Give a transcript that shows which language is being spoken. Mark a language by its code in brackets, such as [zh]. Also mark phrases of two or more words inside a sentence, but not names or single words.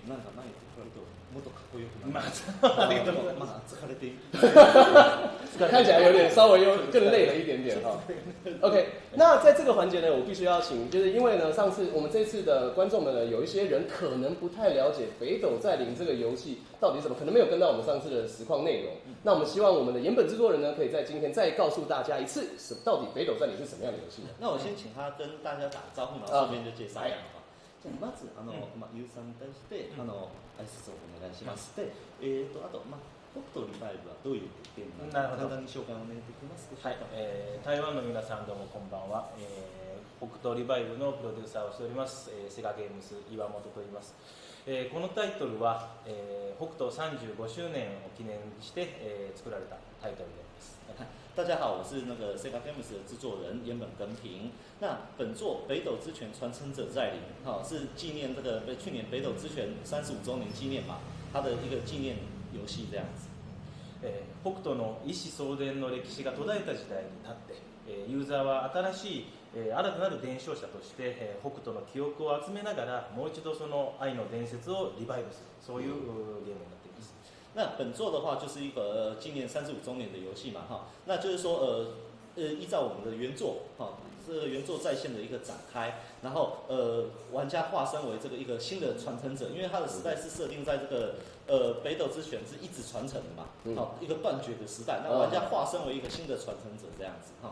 [zh] 看起来有点稍微更累了一点点哈。OK， 那在这个环节呢，我必须要请，就是因为呢，上次我们这次的观众们呢，有一些人可能不太了解北斗在林这个游戏到底是什么，可能没有跟到我们上次的实况内容。那我们希望我们的岩本制作人呢，可以在今天再告诉大家一次，到底北斗在林是什么样的游戏。那我先请他跟大家打个招呼，然後順便就介紹一下。 [ja] じゃあまずゆうさんに対して挨拶をお願いします。で、あと北斗リバイブはどういうゲームなのか簡単に紹介をお願いできますでしょうか。台湾の皆さんどうもこんばんは。北斗リバイブのプロデューサーをしておりますセガゲームス岩本と言います。このタイトルは北斗35周年を記念して、作られたタイトルです。 [zh] 大家好，我是那个 Sega Games 的制作人岩本耕平。那本作《北斗之拳传承者在临》是纪念这个去年北斗之拳35周年纪念吧，它的一个纪念遊戲这样子。 [ja] 北斗の一子相伝の歴史が途絶えた時代に立って、ユーザーは新しい、新たなる伝承者として、北斗の記憶を集めながらもう一度その愛の伝説をリバイブする、そういうゲームになっています。 [zh] 那本作的话就是一个纪念35周年的游戏嘛，那就是说依照我们的原作这个原作再现的一个展开，然后玩家化身为这个一个新的传承者，因为它的时代是设定在这个北斗之拳是一直传承的嘛，好、一个断绝的时代，那玩家化身为一个新的传承者这样子，哈、